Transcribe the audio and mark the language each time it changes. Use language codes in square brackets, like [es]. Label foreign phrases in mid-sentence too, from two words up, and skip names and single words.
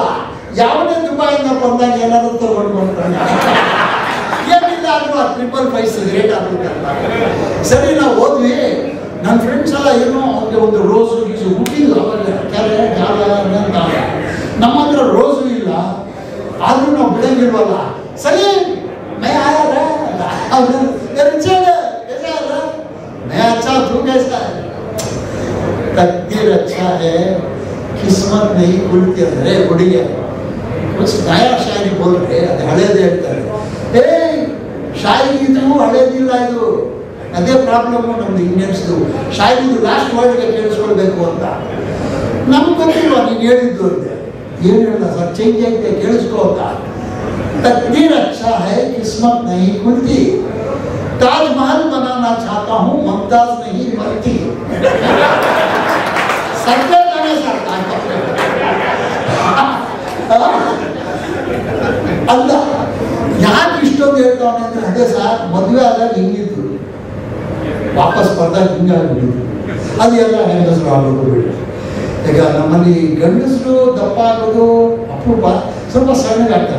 [kn] ಯಾವುದೇ ದುಬೈಯಿಂದ ಬಂದಾಗ ಏನಾದ್ರು ತಗೊಂಡು ಬರ್ತಾನೆ, ಏನಿಲ್ಲ ಆದ್ರೂ 555 ಸಿಗರೇಟ್ ಆಗ್ಬೇಕಂತ. ಸರಿ ನಾವು ಹೋದ್ವಿ, ನನ್ನ ಫ್ರೆಂಡ್ಸ್ ಎಲ್ಲ ಏನೋ ಅವ್ರಿಗೆ ಒಂದು ರೋಸು ಗೀಸು ಹುಟ್ಟಿಲ್ಲ, ಕೆರೆ ಜಾಲ ಅಂತ. ನಮ್ಮ ಹತ್ರ ರೋಸು ಇಲ್ಲ, ಆದ್ರೂ ನಾವು ಬಿಡಂಗಿಲ್ವಲ್ಲ. [hi] ಸರಿ मैं आया रहा रिचर्ड कैसा है, मैं अच्छा तू कैसा है, तकदीर अच्छा है किस्मत नहीं खुलती है. बुढ़िया कुछ नया शायरी बोल रहे, [kn] ಅದು ಹಳೇದೇ ಹೇಳ್ತಾರೆ. ಶಾಯರಿ ಇದು ಹಳೇದಿಲ್ಲ, ಇದು ಅದೇ ಪ್ರಾಬ್ಲಮ್ಮು ನಮ್ದು ಇಂಡಿಯನ್ಸ್ದು. ಶಾಯರಿದು [en] last wordge [kn] ಕೇಳಿಸ್ಕೊಳ್ಬೇಕು ಅಂತ ನಮ್ಗೆ ಗೊತ್ತಿಲ್ವ ನೀನು ಹೇಳಿದ್ದು ಅಂತೆ. ಏನು ಹೇಳ್ದ ಸರ್, ಚೇಂಜ್ ಆಗಿದೆ ಕೇಳಿಸ್ಕೋ ಅಂತ. [hi] तकदीर अच्छा है किस्मत नहीं खुलती, ताजमहल बनाना चाहता हूँ ममताज नहीं मरती. सत्य जाने सकता [kn] ಅಲ್ಲ ಯಾಕೆ ಇಷ್ಟೊಂದು ಹೇಳ್ತಾವನೆ ಅಂದ್ರೆ, ಅದೇ ಸರ್ ಮದುವೆ ಆದಾಗ ಹಿಂಗಿದ್ರು, ವಾಪಸ್ ಬರ್ದಾಗ ಹಿಂಗಾಗ್ಬಿಟ್ಟಿದ್ರು. ಅದು ಎಲ್ಲ ಹೆಂಗಸರು ಆಗೋದು ಬಿಡಿ. ಈಗ ನಮ್ಮಲ್ಲಿ ಗಂಡಸರು ದಪ್ಪ ಆಗೋದು ಅಪರೂಪ, ಸ್ವಲ್ಪ ಸಣ್ಣಗಾಗ್ತಾರೆ.